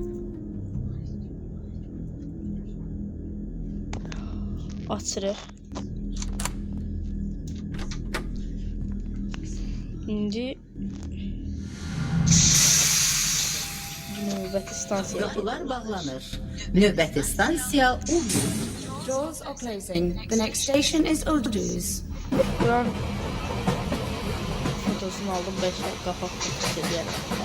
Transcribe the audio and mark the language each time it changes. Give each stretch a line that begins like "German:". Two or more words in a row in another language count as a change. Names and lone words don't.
Azerbaijani: Açırıq. İndi növbəti stansiya. Qapılar bağlanır. Növbəti stansiya Ulduz.
English: Doors are closing. The next station is Ulduz.
Azerbaijani: Buran fotosunu aldım, 5 dəqiqə fotosu edərəm.